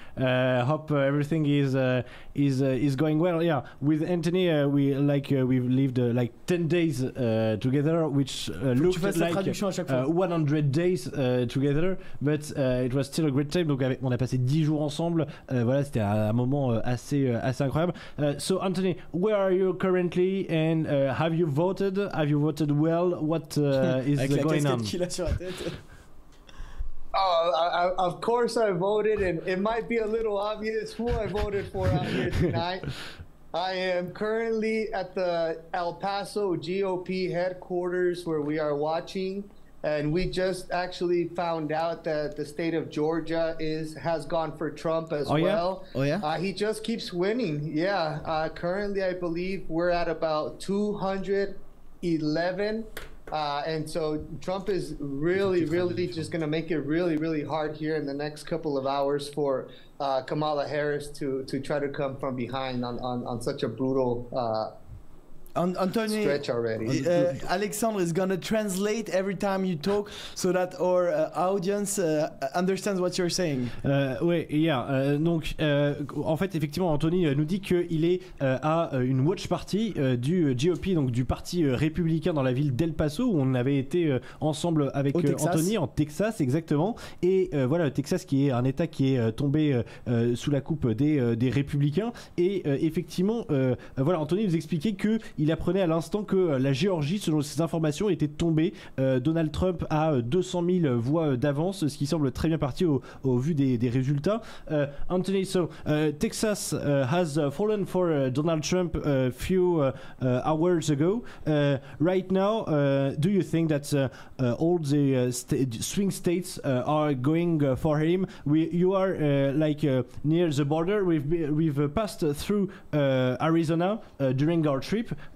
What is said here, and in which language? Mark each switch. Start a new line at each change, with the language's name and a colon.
English: Hope everything is going well. Yeah, with Anthony, we've lived like 10 days together, which looked like 100 days together, but it was still a great time.
French: Donc on a passé 10 jours ensemble. Voilà, c'était un moment assez incroyable.
English: So Anthony, where are you currently, and have you voted? Have you voted well? What is going on?
French: Qu'il a sur la tête.
English: Oh, of course I voted, and it might be a little obvious who I voted for out here tonight. I am currently at the El Paso GOP headquarters where we are watching, and we just actually found out that the state of Georgia has gone for Trump as well. Oh yeah? He just keeps winning. Yeah, currently I believe we're at about 211. And so Trump is really just going to make it really hard here in the next couple of hours for Kamala Harris to try to come from behind on such a brutal Anthony, stretch already. Alexandre is gonna translate every time you talk so that our audience understands what you're saying.
French: Donc en fait effectivement Anthony nous dit qu'il est à une watch party du GOP, donc du parti républicain dans la ville d'El Paso, où on avait été ensemble avec Anthony en Texas exactement. Et voilà, le Texas qui est un état qui est tombé sous la coupe des républicains. Et effectivement voilà, Anthony nous expliquait que il apprenait à l'instant que la Géorgie, selon ses informations, était tombée. Donald Trump a 200 000 voix d'avance, ce qui semble très bien parti au vu des résultats.
English: Anthony, so Texas has fallen for Donald Trump a few hours ago. Right now, do you think that all the swing states are going for him? You are near the border. We've passed through Arizona during our trip.